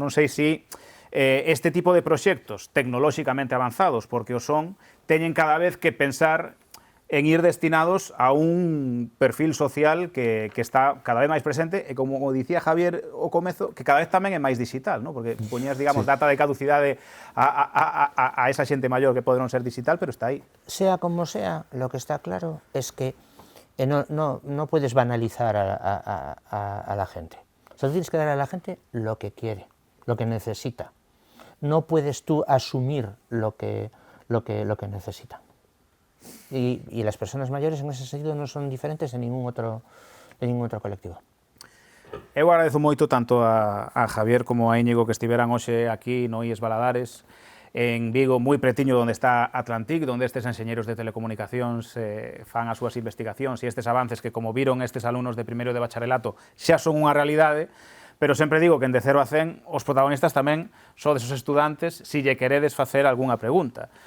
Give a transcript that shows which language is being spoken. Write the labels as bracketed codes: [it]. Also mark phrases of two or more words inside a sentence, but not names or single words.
[gl] Non sei se este tipo de proxectos tecnolóxicamente avanzados, porque o son, teñen cada vez que pensar en ir destinados a un perfil social que está cada vez máis presente e, como dicía Javier ao comezo, que cada vez tamén é máis digital, ¿no? Porque poñías, digamos, data de caducidade a esa xente maior que pode non ser digital, pero está aí. [es] Sea como sea, lo que está claro es que no puedes banalizar a la gente. Solo tienes que dar a la gente lo que quiere, lo que necesita. No puedes tú asumir lo que necesitan. Y las personas mayores en ese sentido no son diferentes de ningún otro colectivo. [gl] Eu agradezo moito tanto a Javier como a Íñigo que estiveran hoxe aquí no IES Valadares, en Vigo, moi pretiño onde está Atlantic, onde estes enxeñeiros de telecomunicacións fan as súas investigacións e estes avances que, como viron estes alumnos de primeiro de bacharelato, xa son unha realidade, pero sempre digo que en de 0 a 100 os protagonistas tamén sodes os estudantes se lle queredes facer algunha pregunta.